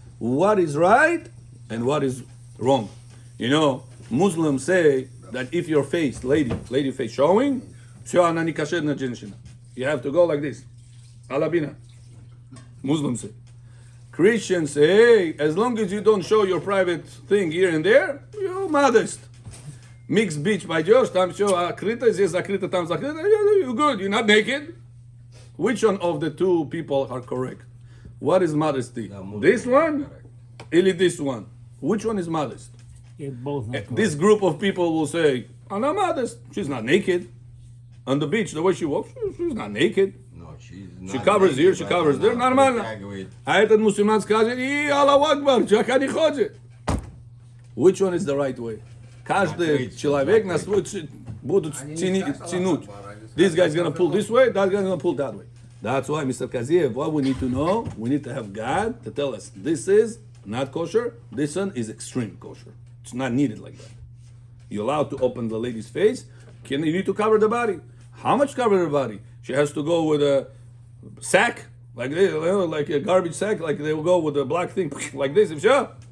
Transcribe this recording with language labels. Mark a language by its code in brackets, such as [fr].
[en] What is right and what is wrong. You know, Muslims say that if your face, lady face showing, [ru] все, она не кошерная женщина. [en] You have to go like this. Alabina. Muslims say. Christians say, hey, as long as you don't show your private thing here and there, you're modest. Mixed beach [ru] пойдешь, там все открыто, здесь закрыто, там закрыто, [en] you're good, you're not naked. Which one of the two people are correct? What is modesty? This one? Или this one? Which one is modest? Both not This group of people will say, I'm not modest. She's not naked. On the beach, the way she walks, she's not naked. No, She covers here, she covers there, нормально. [ru] А этот мусульман скажет, и Аллаху Акбар, человека не ходит. [en] Which one is the right way? [ru] Каждый человек на свой будут тянуть. [en] This guy's gonna pull this way, that guy's gonna pull that way. That's why, Mr. Kaziev, what we need to know, we need to have God to tell us, this is not kosher, this one is extreme kosher. It's not needed like that. You're allowed to open the lady's face, you need to cover the body. How much cover the body? She has to go with a sack, like this, like a garbage sack, like they will go with a black thing, like this, sure.